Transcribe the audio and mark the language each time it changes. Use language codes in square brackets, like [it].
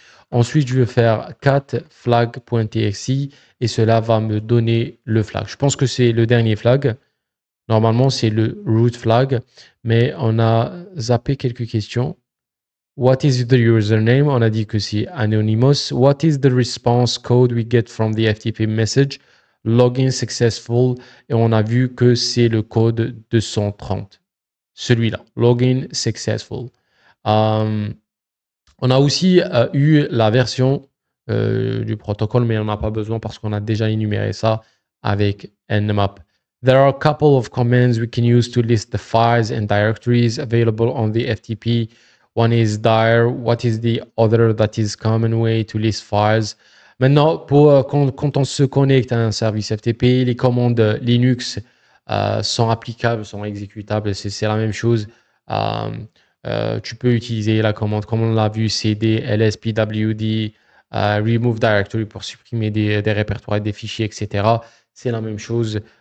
[fr] Ensuite, je vais faire cat flag.txt et cela va me donner le flag. Je pense que c'est le dernier flag. Normalement, c'est le root flag, mais on a zappé quelques questions. [en] What is the username? [fr] On a dit que c'est anonymous. [en] What is the response code we get from the FTP message? Login successful. [fr] Et on a vu que c'est le code 230. Celui-là, [en] login successful. [fr] On a aussi eu la version du protocole, mais on n'a pas besoin parce qu'on a déjà énuméré ça avec Nmap. [en] There are a couple of commands we can use to list the files and directories available on the FTP. One is dir. What is the other? That is common way to list files. [fr] Maintenant, quand on se connecte à un service FTP, les commandes Linux sont applicables, sont exécutables. C'est la même chose. Tu peux utiliser la commande, comme on l'a vu, cd, ls, pwd, remove directory pour supprimer des répertoires et des fichiers, etc. C'est la même chose.